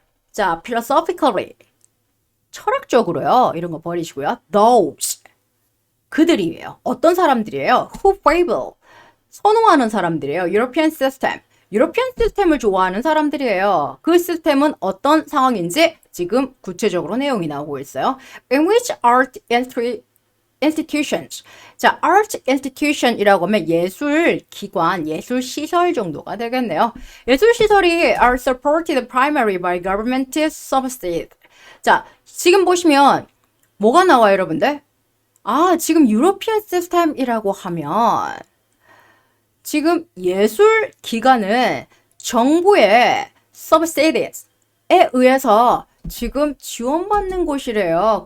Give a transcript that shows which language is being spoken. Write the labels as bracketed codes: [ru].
[ko] 자, philosophically, 철학적으로요. 이런 거 버리시고요. Those, 그들이에요. 어떤 사람들이에요? [en] Who favor, [ko] 선호하는 사람들이에요. [en] European system, [ko] 유로피안 시스템을 좋아하는 사람들이에요. 그 시스템은 어떤 상황인지 지금 구체적으로 내용이 나오고 있어요. [en] In which art institutions. [ko] 자, art institution이라고 하면 예술 기관, 예술 시설 정도가 되겠네요. 예술 시설이 [en] are supported primarily by government subsidy. [ko] 자, 지금 보시면 뭐가 나와요, 여러분들? 지금 유로피안 시스템이라고 하면 지금 예술 기관은 정부의 subsidies에 의해서 지금 지원받는 곳이래요.